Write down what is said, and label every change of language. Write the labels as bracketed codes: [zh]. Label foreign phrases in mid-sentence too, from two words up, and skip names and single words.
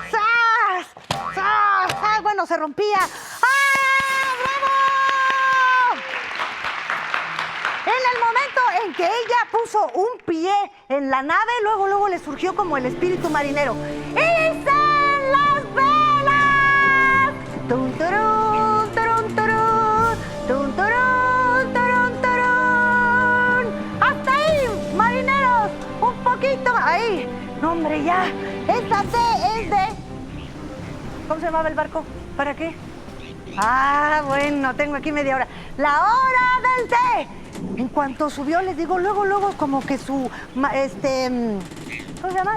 [es] ¡Sas! ¡Sas! ¡Ay, bueno, se rompía! En el momento en que ella puso un pie en la nave, luego le surgió como el espíritu marinero. ¡Izan las velas! ¡Tum, turun, turun, turun! ¡Tum, turun, turun, turun! ¡Hasta ahí, marineros! ¡Un poquito! ¡Ahí! No, hombre, ya. Esta té es de... ¿Cómo se llamaba el barco? ¿Para qué? Ah, bueno, tengo aquí media hora. ¡La hora del té! En cuanto subió, les digo, luego como que su, ¿cómo se llama?